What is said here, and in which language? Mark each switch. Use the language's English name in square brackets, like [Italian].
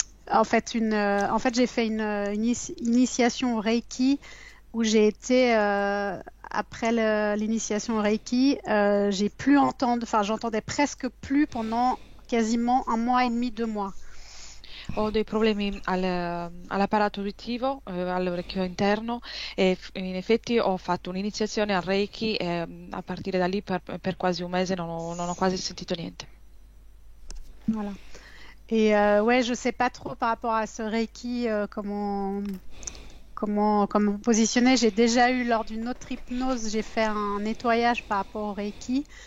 [French] En fait, j'ai fait une initiation au Reiki où j'ai été après l'initiation au Reiki, j'ai plus j'entendais presque plus pendant quasiment 1 mois et demi, 2 mois. [Italian] Ho dei problemi all'apparato uditivo, all'orecchio interno e in effetti ho fatto un'iniziazione al Reiki e a partire da lì per quasi un mese non ho quasi sentito niente. [French] Voilà. Et ouais, je sais pas trop par rapport à ce Reiki comment me positionner. J'ai déjà eu lors d'une autre hypnose, j'ai fait un nettoyage par rapport au Reiki.